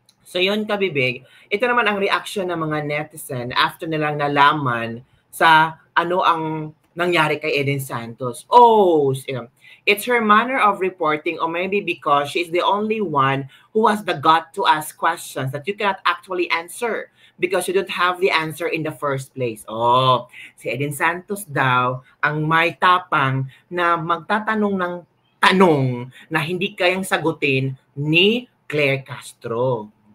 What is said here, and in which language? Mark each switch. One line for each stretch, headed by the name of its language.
Filipino: So yun kabibig, ito naman ang reaction ng mga netizen after nilang nalaman sa ano ang nangyari kay Eden Santos.
English: Oh, it's her manner of reporting or maybe because she's the only one who has the gut to ask questions that you cannot actually answer because you don't have the answer in the first place.
Filipino: Oh, si Eden Santos daw ang may tapang na magtatanong ng tanong na hindi kayang sagutin ni Claire Castro.